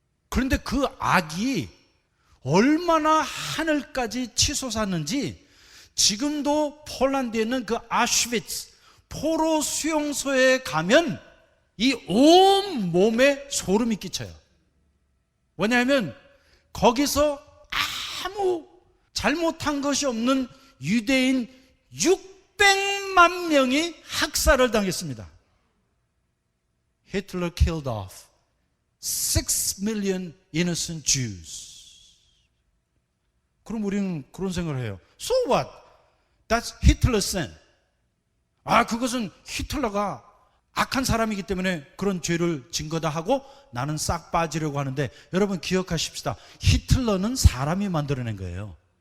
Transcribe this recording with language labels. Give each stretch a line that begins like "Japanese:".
Korean: 그런데 그 악이 얼마나 하늘까지 치솟았는지 지금도 폴란드에 있는 그 아슈비츠 포로 수용소에 가면 이 온 몸에 소름이 끼쳐요. 왜냐하면 거기서 아무 잘못한 것이 없는 유대인 600만 명이 학살을 당했습니다.
English: Hitler killed off 6 million innocent Jews.
Korean: 그럼 우리는 그런 생각을 해요.
English: So what? That's Hitler's sin.
Korean: 아, 그것은 히틀러가 악한 사람이기 때문에 그런 죄를 진 거다 하고 나는 싹 빠지려고 하는데 여러분 기억하십시다. 히틀러는 사람이 만들어낸 거예요.